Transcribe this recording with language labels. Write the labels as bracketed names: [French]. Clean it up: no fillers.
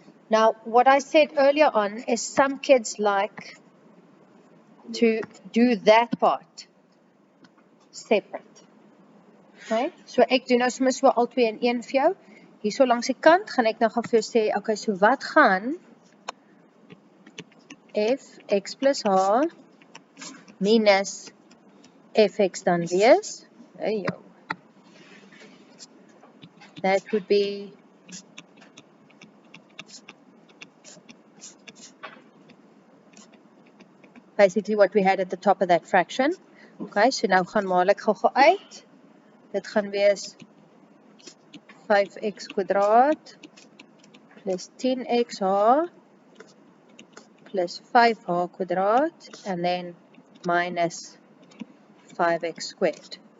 [English] Now, what I said earlier on is some kids like to do that part separate. [Afrikaans] Okay? So ek doen nou sommer so al twee in een vir jou. Hier so langs die kant gaan ek nou gaan vir jou sê, okay, so wat gaan fx plus h minus fx dan wees? Hey, yo. [English] That would be basically what we had at the top of that fraction. [Afrikaans] Okay, so nou gaan maal ek gou-gou uit. Dit gaan wees 5x kwadraat plus 10xh plus 5h kwadraat [English] and then minus 5x squared.